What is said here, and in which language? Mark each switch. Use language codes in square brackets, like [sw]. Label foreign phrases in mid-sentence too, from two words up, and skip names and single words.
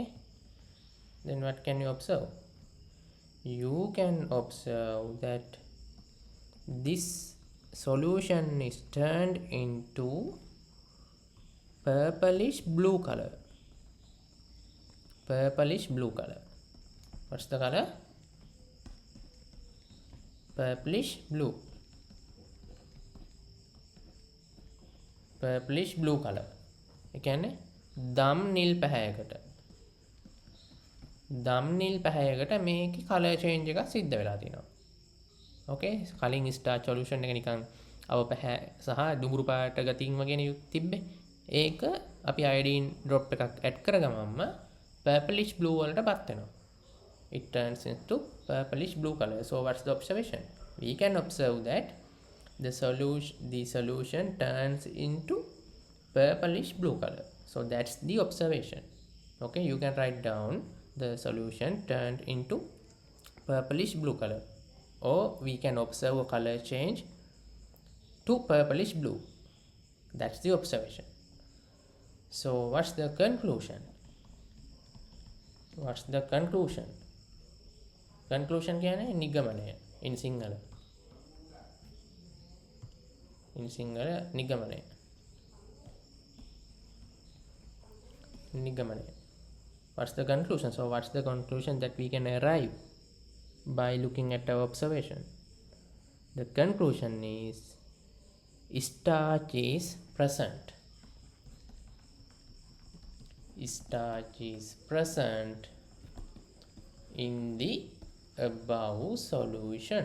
[en] Then what can you observe? You can observe that this solution is turned into purplish blue color. What's the color? Purplish blue color. [si] ඒ කියන්නේ දම් නිල් පැහැයකට මේකේ [en] color change [si] එකක් සිද්ධ වෙලා තියෙනවා. Okay, කලින් [en] starch solution [si] එක නිකන් අව පැහැ සහ දුඹුරු පාට ගතියින් වගේනේ තිබ්බේ. ඒක අපි [en] iodine drop [si] එකක් add කරගමම්ම [en] purplish blue [si] වලටපත් වෙනවා. [en] It turns into purplish blue color. So what's the observation? We can observe that the solution turns into purplish blue color. So that's the observation. Okay, you can write down the solution turned into purplish blue color, or we can observe a color change to purplish blue. That's the observation. So what's the conclusion? what's the conclusion? Conclusion [si] කියන්නේ නිගමනය [en] in Sinhala. In Sinhala නිගමනය. [si] නිගමනය. [en] What's the conclusion? So what's the conclusion that we can arrive by looking at our observation? The conclusion is starch is present. Starch is present in the above solution.